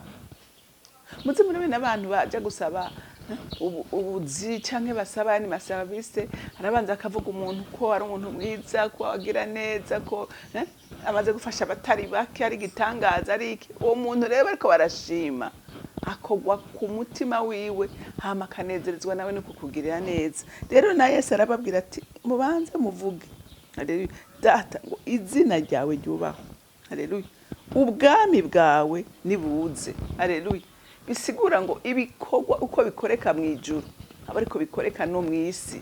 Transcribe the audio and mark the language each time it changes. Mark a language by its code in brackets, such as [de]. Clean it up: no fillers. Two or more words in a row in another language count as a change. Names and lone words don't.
[rn] Muze murabona abantu baje gusaba ubuzi canke basaba ni masabise arabanza akavuga umuntu ko ari umuntu mwiza, ko agira neza, ko amaze gufasha abatari bake, ari gitangaza, ari iki. Uwo muntu rero bariko barashima akogwa ku mutima wiwe hama kanezerezwa nawe no kukugirira neza. Rero na Yesu arababwira ati mubanze muvuge. Haleluya. Data ngo izina ryawe ryubaho. Haleluya. Ubwami bwawe nibuze. Haleluya. Bisigura ngo ibikorwa uko bikoreka mu ijuru aba ariko bikoreka no mu isi.